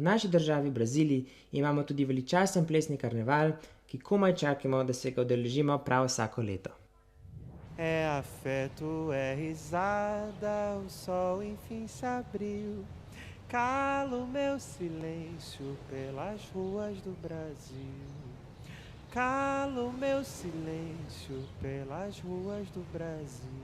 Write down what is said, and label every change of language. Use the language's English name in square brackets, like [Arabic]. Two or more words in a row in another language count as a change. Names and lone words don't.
[Slovenian] V naši državi, Braziliji, imamo tudi veličasten plesni karneval, ki komaj čakamo, da se ga udeležimo prav vsako leto. [Portuguese] É afeto, é risada, o sol enfim se abriu. Calo meu silêncio pelas ruas do Brasil. Calo meu silêncio pelas ruas do Brasil.